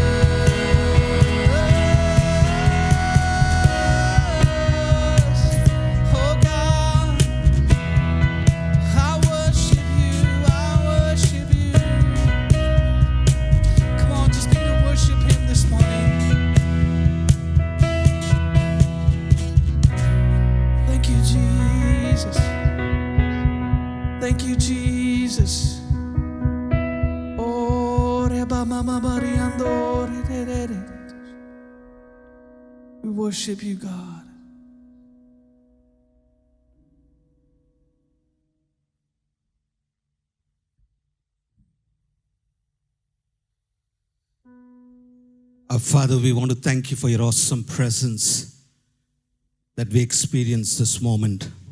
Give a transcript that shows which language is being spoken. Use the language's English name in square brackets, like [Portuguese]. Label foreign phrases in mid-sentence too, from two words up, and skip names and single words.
[English] Oh God, I worship you, I worship you. Come on, just begin to worship him this morning. Thank you, Jesus. Thank you, Jesus. Oh, reba mama bariando, re, re, re, re. We worship you, God. Our Father, we want to thank you for your awesome presence that we experience this moment.